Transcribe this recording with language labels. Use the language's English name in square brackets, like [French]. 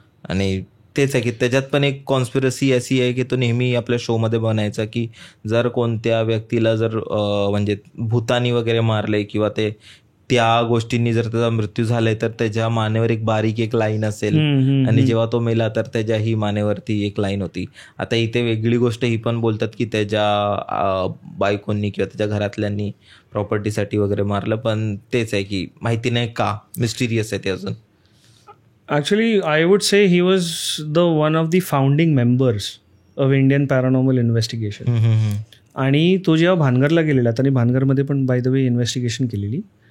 [Marathi] आणि तेच आहे की त्याच्यात पण एक कॉन्स्पिरसी अशी आहे की तो नेहमी आपल्या शोमध्ये बनायचा की जर कोणत्या व्यक्तीला जर म्हणजे भूतानी वगैरे मारले किंवा त्या गोष्टींनी जर त्याचा मृत्यू झालाय तर त्याच्या मानेवर एक बारीक एक लाईन असेल, आणि जेव्हा तो मेला तर त्याच्याही मानेवरती एक लाईन होती. आता इथे वेगळी गोष्ट ही पण बोलतात की त्याच्या बायकोंनी किंवा त्याच्या घरातल्यांनी प्रॉपर्टीसाठी वगैरे मारलं, पण तेच आहे की माहिती नाही का, मिस्टिरियस आहे ते अजून. [English] Actually, I would say he was one of the founding members of Indian Paranormal Investigation. [Marathi] आणि तो जेव्हा भानगरला गेलेला, त्यांनी भानगरमध्ये पण [English] by the way [Marathi] इन्व्हेस्टिगेशन केलेली.